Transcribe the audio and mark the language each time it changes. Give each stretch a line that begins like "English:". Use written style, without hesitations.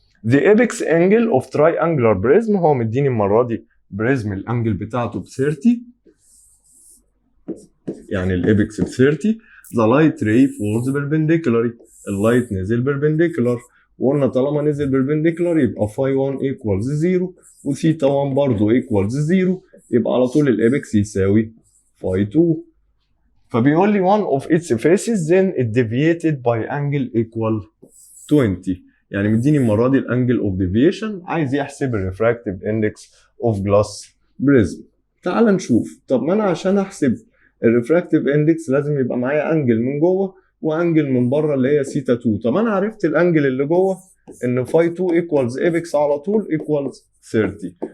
English: The apex angle of triangular prism،
Arabic: هو مديني المرة دي بريزم الانجل بتاعته ب 30، يعني الابكس ب 30.
English: The light ray falls perpendicularly،
Arabic: اللايت نزل perpendicular، وقلنا طالما نزل perpendicular يبقى
English: phi 1 equals 0
Arabic: وثيتا 1 برضه equals 0، يبقى على طول الابكس يساوي phi 2. فبيقول لي
English: one of its faces then it deviated by angle equal 20.
Arabic: يعني مديني المره دي الانجل اوف ديفيشن، عايز يحسب الريفراكتيف اندكس اوف جلاس بريزم. تعال نشوف. طب ما انا عشان احسب الريفراكتيف اندكس لازم يبقى معايا انجل من جوه وانجل من بره اللي هي سيتا 2. طب انا عرفت الانجل اللي جوه ان فاي 2 ايكوالز ايبكس على طول ايكوالز 30.